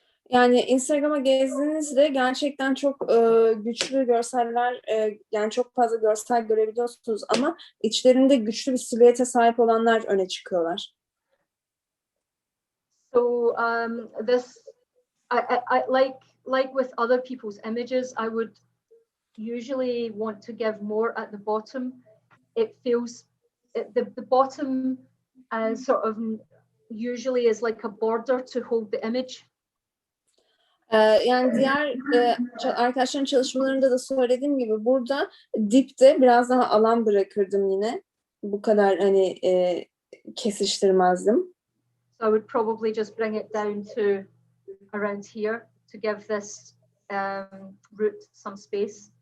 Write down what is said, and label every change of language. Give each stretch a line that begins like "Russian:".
Turkish: Yani Instagram'a gezdiğinizde gerçekten çok güçlü görseller, yani çok fazla görsel görebiliyorsunuz ama içlerinde güçlü bir silüete sahip olanlar öne çıkıyorlar.
English: So this, I like with other people's images, I would usually want to give more at the bottom. It feels the bottom sort of usually is like a border to hold the image.
Turkish: Yani diğer arkadaşların çalışmalarında da söylediğim gibi burada dipte biraz daha alan bırakırdım yine. Bu kadar hani kesiştirmezdim.
English: So I would probably just bring it down to around here to give this root some space.